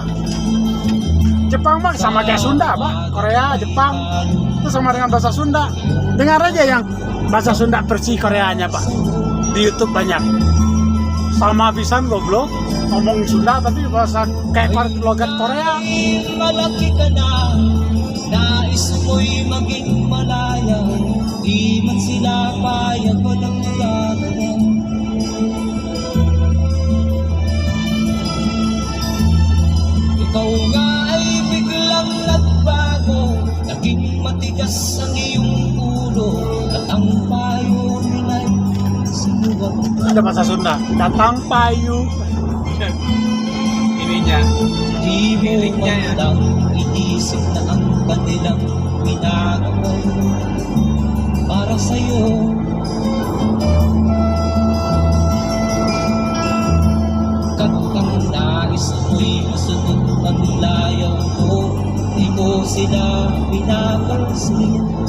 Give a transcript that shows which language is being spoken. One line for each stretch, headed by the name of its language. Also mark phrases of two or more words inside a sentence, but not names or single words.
Indonesian: Jepang mah sama kayak Sunda Pak. Korea, Jepang itu sama dengan bahasa Sunda. Dengar aja yang bahasa Sunda versi Koreanya Pak. Di YouTube banyak. Sama pisan goblok ngomong Sunda tapi bahasa kayak logat Korea.
Filipino: Malaki ka na, nais mo'y maging malaya, di man sila payag walang magagawa. Ikaw nga ay biglang nagbago, naging matigas ang iyong ulo, at ang payo nila'y sinuwag.
Indonesian: Ada bahasa Sunda. Datang payu. Ini ininya.
Filipino: Di mo
Indonesian: Liriknya ya.
Filipino: man lang inisip na ang kanilang ginagawa para sa'yo. Kung nais mo'y masunod ang layaw ko, di ko sila pinapansin.